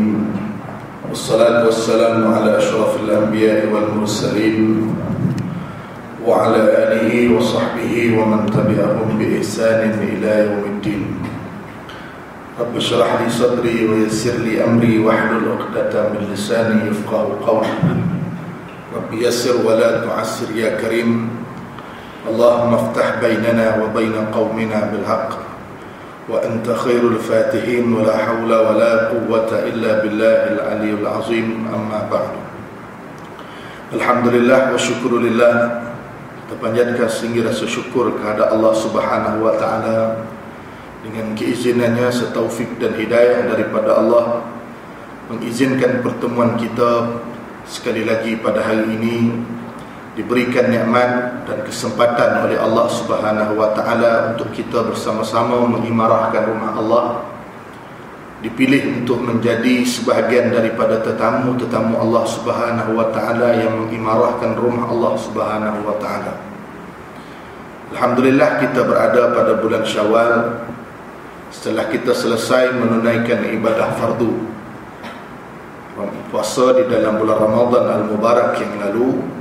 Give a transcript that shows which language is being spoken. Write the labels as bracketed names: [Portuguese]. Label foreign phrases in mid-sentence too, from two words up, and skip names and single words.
[Arabic] والصلاة والسلام على أشرف الأنبياء والمرسلين وعلى آله وصحبه ومن تبعهم بإحسان إلى يوم الدين. رب اشرح لي صدري ويسر لي أمري واحلل عقدة من لساني يفقهوا قولي. رب يسر ولا تعسر يا كريم. اللهم افتح بيننا وبين قومنا بالحق وأنت خير الفاتحين ولا حول ولا قوة إلا بالله العلي العظيم. أما بعد. الحمد لله والشكر لله. [Malay] Kita panjatkan tinggi rasa syukur kepada Allah [Arabic] سبحانه وتعالى [Malay] dengan keizinannya setaufik dan hidayah daripada Allah mengizinkan pertemuan kita sekali lagi pada hari ini, diberikan nikmat dan kesempatan oleh Allah [Arabic] سبحانه وتعالى [Malay] untuk kita bersama-sama mengimarahkan rumah Allah, dipilih untuk menjadi sebahagian daripada tetamu-tetamu Allah [Arabic] سبحانه وتعالى [Malay] yang mengimarahkan rumah Allah [Arabic] سبحانه وتعالى. [Malay] Alhamdulillah kita berada pada bulan Syawal setelah kita selesai menunaikan ibadah fardu puasa di dalam bulan [Arabic] رمضان المبارك [Malay] yang lalu.